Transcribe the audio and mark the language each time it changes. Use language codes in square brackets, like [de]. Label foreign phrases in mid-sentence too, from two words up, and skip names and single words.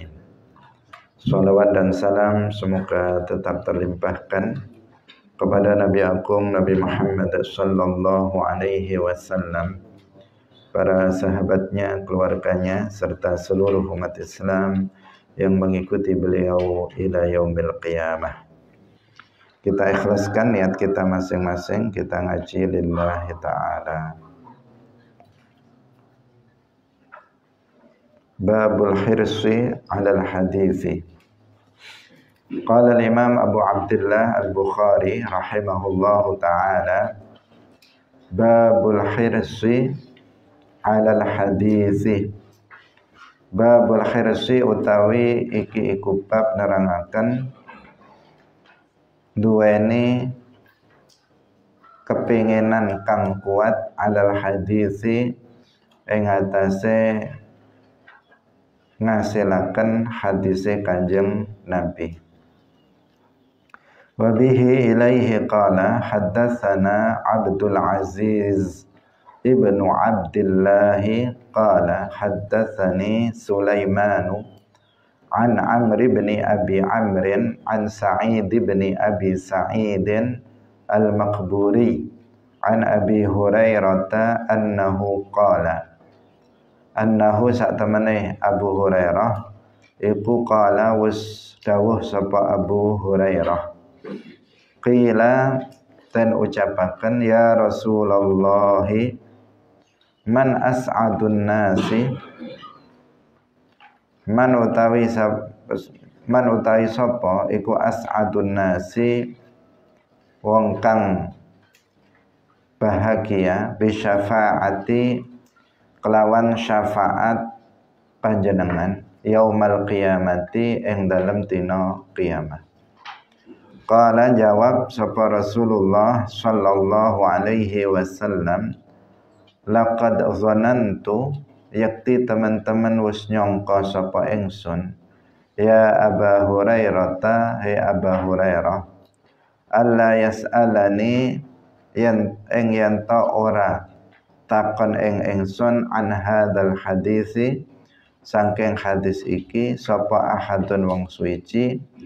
[id] Salawat dan salam semoga tetap terlimpahkan kepada Nabi Agung Nabi Muhammad [ar] صلى الله عليه وسلم, [id] para sahabatnya, keluarganya, serta seluruh umat Islam yang mengikuti beliau [ar] إلى يوم القيامة. [id] Kita ikhlaskan niat kita masing-masing, kita ngaji [ar] لله تعالى. باب الحرص على الحديث. قال الإمام أبو عبد الله البخاري رحمه الله تعالى، باب الحرص على الحديث. باب الحرص [jv] utawi iki iku bab nerangaken duweni kepinginan kang kuat [ar] على الحديث [jv] ing atase ngasilaken hadise Kanjeng Nabi. [ar] وبه إليه قال حدثنا عبد العزيز بن عبد الله قال حدثني سليمان عن عمرو بن أبي عمرو عن سعيد بن أبي سعيد المقبري عن أبي هريرة أنه قال، أنه [jv] satemene Abu Hurairah iku qala wis dawuh sapa Abu Hurairah, qila dan ucapaken [ar] يا رسول الله من أسعد الناس [jv] man utawi sapa iku [ar] أسعد الناس [jv] wong kang bahagia bisyafaati kelawan syafaat panjenengan [ar] يوم القيامة [jv] ing dalem dina kiamat. Qala jawab sapa Rasulullah sallallahu alaihi wasallam, [ar] لقد ظننت [jv] yakti teman-teman wis nyangka sapa ingsun [ar] يا أبا هريرة [jv] hai Aba Hurairah [ar] ألا يسألني [jv] yen ta ora takon ing ingsun [ar] عن هذا الحديث [jv] saking hadis iki sapa ahadun wong suci